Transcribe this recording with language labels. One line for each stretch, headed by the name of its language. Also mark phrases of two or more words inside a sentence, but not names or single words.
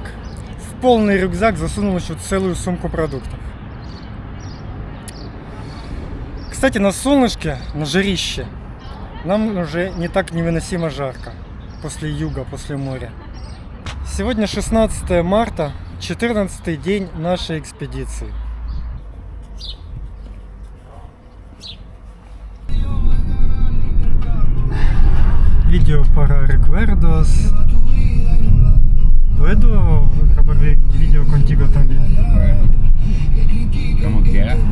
Russian: В полный рюкзак засунул еще целую сумку продуктов. Кстати, на солнышке, на жарище, нам уже не так невыносимо жарко. После юга, после моря. Сегодня 16 марта, 14-й день нашей экспедиции.
Spanish: Video para recuerdos. ¿Puedo grabar video contigo también? Como quieras.